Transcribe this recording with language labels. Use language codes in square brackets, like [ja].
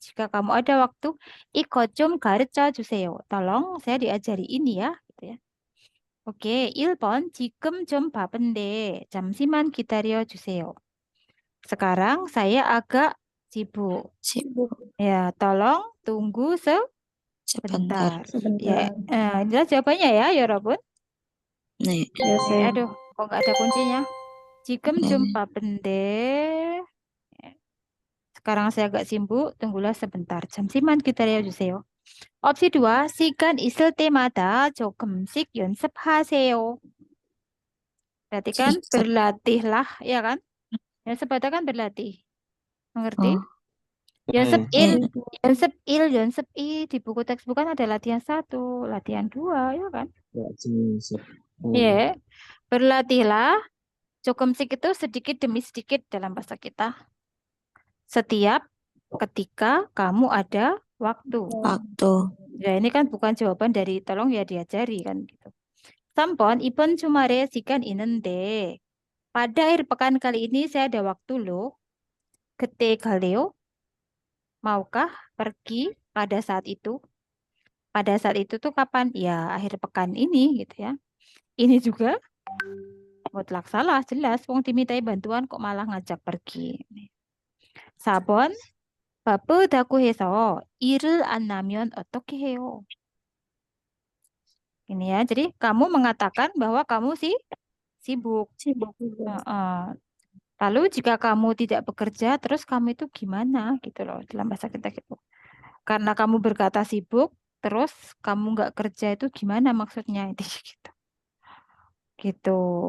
[id] Jika kamu ada waktu, ikut [ko] 좀 가르쳐 주세요. [id] Tolong saya diajari ini ya, gitu ya. [ko] 오케이, 1번. 지금 좀 바쁜데 잠시만 기다려 주세요. [id] Sekarang saya agak sibuk. Sibuk Ya, tolong tunggu sebentar. sebentar. Ya, inilah jawabannya ya, [ko] 여러분. [id] Nih, Aduh, kok nggak ada kuncinya? [ko] 지금 네. 좀 바쁜데. [id] Sekarang saya agak sibuk, tunggulah sebentar. [ko] 잠시만 기다려 주세요. opsi 2, 시간 있을 때마다 조금씩 연습하세요. [id] Berarti kan Jika- berlatihlah, ya kan? 연습 kan berlatih. Mengerti? Oh, [ko] 연습 네. [id] 1, 연습 1, 연습 2 di buku teks bukan ada latihan 1, latihan 2, ya kan? Ya, jenis. Iya. Berlatihlah. Jokomsik itu sedikit demi sedikit dalam bahasa kita. Setiap ketika kamu ada waktu. waktu. Ya, ini kan bukan jawaban dari tolong ya diajari kan gitu. [ko] 3번, 이번 주말에 시간 있는데. [id] Pada akhir pekan kali ini saya ada waktu loh. [ko] 그때 갈래요? [id] Maukah pergi pada saat itu? Pada saat itu tuh kapan? Ya, akhir pekan ini gitu ya. Ini juga mutlak salah, jelas. Wong dimintai bantuan kok malah ngajak pergi. [ko] 4번, 바쁘다고 해서 일을 안 하면 어떻게 해요? [id] Ini ya, jadi kamu mengatakan bahwa kamu sibuk. Sibuk juga. Lalu jika kamu tidak bekerja, terus kamu itu gimana gitu loh dalam bahasa kita gitu. Karena kamu berkata sibuk, terus kamu nggak kerja itu gimana maksudnya itu gitu. Gitu.